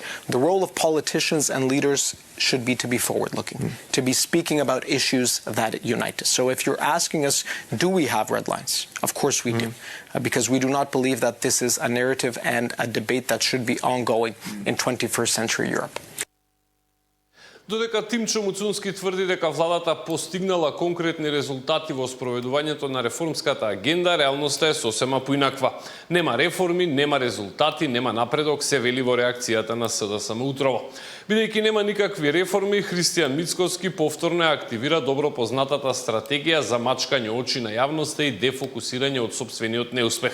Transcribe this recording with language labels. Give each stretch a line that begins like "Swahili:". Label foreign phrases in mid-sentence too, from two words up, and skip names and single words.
English: The role of politicians and leaders should be to be forward-looking, to be speaking about issues that unite us. So if you're asking us, do we have red lines? Of course we do, because we do not believe that this is a narrative and a debate that should be ongoing in 21st century Europe.
Macedonian: Додека Тимчо Муцунски тврди дека владата постигнала конкретни резултати во спроведувањето на реформската агенда, реалноста е сосема поинаква. Нема реформи, нема резултати, нема напредок, се вели во реакцијата на СДСМ утрово. Бидејќи нема никакви реформи, Христијан Мицкоски повторно ја активира добро познатата стратегија за мачкање очи на јавноста и дефокусирање од сопствениот неуспех.